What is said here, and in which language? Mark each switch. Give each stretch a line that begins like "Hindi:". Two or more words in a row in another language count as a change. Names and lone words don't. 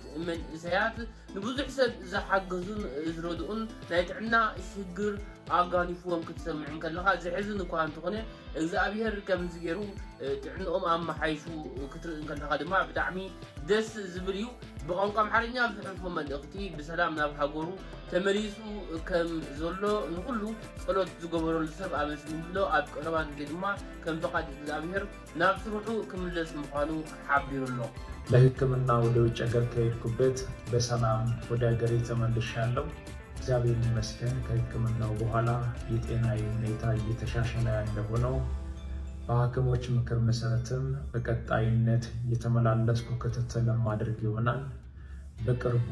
Tigrinya: መንእሰያት ንብዙሕ ሰብ ዝሓገዙን ዝረድኡን ናይ ጥዕና ሽግር ኣጋኒፍዎም ክትሰምዕ ከለኻ ዝሕዝን እኳ እንተኾነ እግዚአብሔር ከምዚ ገይሩ ጥዕንኦም ኣመሓይሹ ክትርኢ ከለኻ ድማ ብጣዕሚ ደስ ዝብል እዩ። ብቋንቋ ኣምሓርኛ ዝሕልፎ መልእኽቲ ብሰላም ናብ ሃገሩ ተመሊሱ ከም ዘሎ ንኩሉ ጸሎት ዝገበረሉ ሰብ ኣመስግንሎ ኣብ ቀረባ ግዜ ድማ ከም ፈቃድ እግዚአብሔር ናብ ስርሑ ክምለስ ምዃኑ ሓቢሩሎ።
Amharic: ለሕክምና ወደ ውጭ ሀገር ከሄድኩበት በሰላም ወደ ሀገሬ ተመልሻለሁ። እግዚአብሔር ይመስገን። ከሕክምናው በኋላ የጤናዬ ሁኔታ እየተሻሻለ እንደሆነው በሐኪሞች ምክር መሰረትም በቀጣይነት የተመላለስኩ ክትትል ማድረግ ይሆናል። በቅርቡ